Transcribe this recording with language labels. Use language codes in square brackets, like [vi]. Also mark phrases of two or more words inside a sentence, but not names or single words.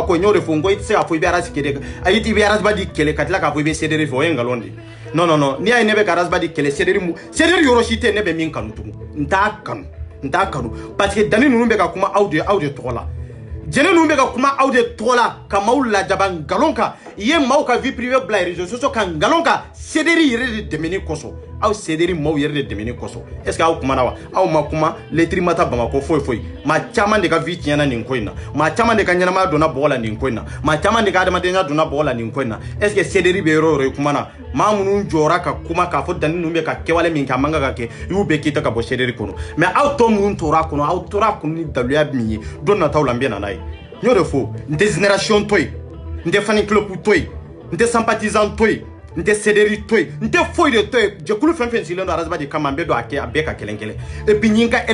[bm] ko n y'o de fɔ n ko i tɛ se k'a fɔ i bɛ araji kɛlɛ ayi i bɛ arajiba di kɛlɛ ka tila k'a fɔ i bɛ Sederi fɛ o ye nkalon de non n'i y'a ye ne bɛ ka arajiba di kɛlɛ Sederi yɔrɔ si tɛ ne bɛ min kanu tugun n t'a kanu parce que Dani ninnu bɛ ka kuma aw de tɔgɔ la jɛnɛ ninnu bɛ ka kuma aw de tɔgɔ la ka maaw lajaba nkalon kan i ye maaw ka [fr] vie privée [bm] bila [fr] réseaux sociaux [bm] kan nkalon kan Sederi yɛrɛ de dɛmɛni kosɔn aw Sederi maaw yɛrɛ de dɛmɛni kosɔn [fr] est ce que [bm] aw kumana wa aw ma kuma lettre ma taa Bamako foyi maa caman de ka vie tiɲɛna nin ko in na maa caman de ka ɲɛnamaya donna bɔgɔ la nin ko in na maa caman de ka adamadenya donna bɔgɔ la nin ko in na [fr] est ce que [bm] Sederi bɛ yɔrɔ o yɔrɔ i kumana maa minnu jɔra ka kuma k'a fɔ Dani ninnu bɛ ka kɛwale min kɛ a man kan ka kɛ i y'u bɛɛ kita ka bɔ Sederi kɔnɔ mais aw tɔ minnu tora a kɔnɔ aw tora a kɔnɔ ni daluya min ye don nataw la n bɛ na n'a ye n y'o de fɔ n tɛ génération to yen n tɛ fan club to yen n tɛ sympathisant to yen n tɛ Sederi to yen n tɛ foyi de to yen jɛkulu fɛn fɛn sigilen don arajiba de kama n bɛ don a bɛɛ ka kelen kelen [fr] et puis [bm] n ye n ka